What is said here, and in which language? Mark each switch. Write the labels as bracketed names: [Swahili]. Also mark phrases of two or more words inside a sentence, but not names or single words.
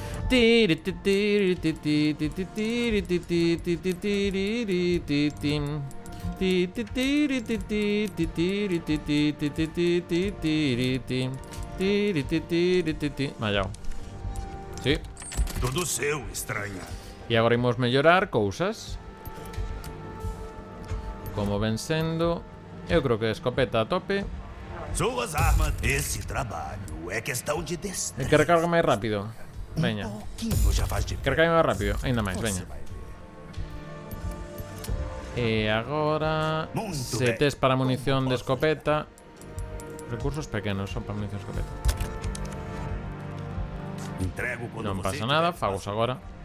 [Galician] Mallao. Sí. [Portuguese] Tudo seu, estranha. [Galician] E agora imos mellorar cousas. Como ven sendo, eu creo que escopeta a tope. [Portuguese] Suas armas, esse trabalho é questão de [Galician] E [Portuguese] destreza. [Galician] que recarga máis rápido. Veña. [Portuguese] Pouquinho já faz [Galician] Que [Portuguese] diferença. [Galician] recarga máis rápido, aínda máis, [Portuguese] Você [Galician] veña. [Portuguese] vai ver. [Galician] E agora [Portuguese] Muito [Galician] se [Portuguese] ben. [Galician] tes para munición de escopeta. Recursos pequenos son para munición de escopeta. [Portuguese] Entrego quando [Galician] Non [Portuguese] você [Galician] pasa nada, [Portuguese] tiver [Galician] fagos agora.